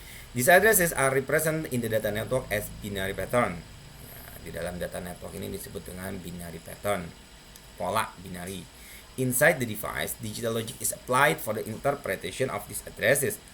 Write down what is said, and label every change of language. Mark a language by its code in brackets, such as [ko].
[en] These addresses are represented in the data network as binary pattern. [id] Nah, di dalam data network ini disebut dengan binary pattern, pola binary. [en] Inside the device, digital logic is applied for the interpretation of these addresses.